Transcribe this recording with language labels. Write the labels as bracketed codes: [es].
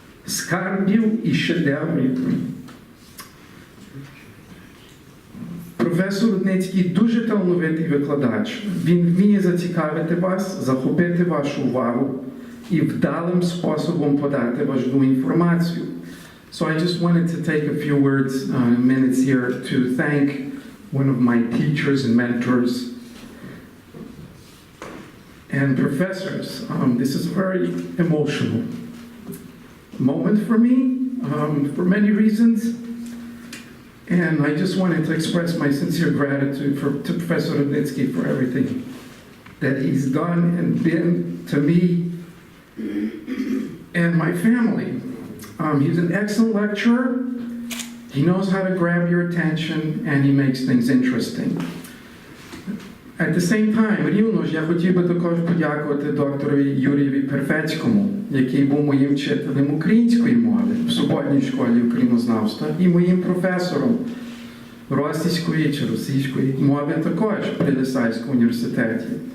[uk] скарбів і шедеврів. Професор Рудницький дуже талановитий викладач. Він вміє зацікавити вас, захопити вашу увагу і вдалим способом подати важливу інформацію. [en] So I just wanted to take a few minutes here to thank one of my teachers and mentors and professors. This is a very emotional moment for me, for many reasons. And I just wanted to express my sincere gratitude to Professor Rudnicki for everything that he's done and been to me and my family. He's an excellent lecturer. He knows how to grab your attention and he makes things interesting. At the same time, [uk] рівно ж я хотів би також подякувати доктору Юрієві Перфецькому, який був моїм вчителем української мови в суботній школі українознавства і моїм професором російської чи російської мови також при Лисайському університеті.